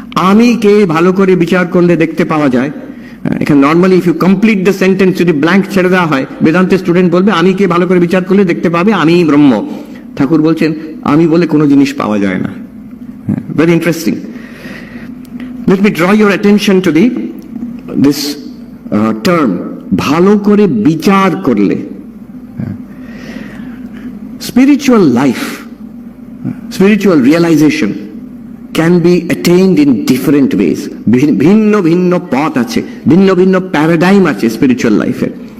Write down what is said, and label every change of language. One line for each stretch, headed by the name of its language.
Bangla: আমি কে ভালো করে বিচার করলে দেখতে পাওয়া যায়। এখানে normally
English: if you complete the sentence,
Bangla: যদি ব্ল্যাঙ্ক ছেড়ে দেওয়া হয়, বেদান্তের স্টুডেন্ট বলবে আমি কে ভালো করে বিচার করলে দেখতে পাবে আমি ব্রহ্ম। ঠাকুর বলছেন আমি বলে কোনো জিনিস পাওয়া যায় না।
English: Very interesting. Let me draw your attention to this term,
Bangla: ভালো করে বিচার করলে।
English: Spiritual life, spiritual realization can be attained in different ways.
Bangla: ভিন্ন ভিন্ন পথ আছে, ভিন্ন ভিন্ন প্যারাডাইম আছে স্পিরিচুয়াল লাইফের।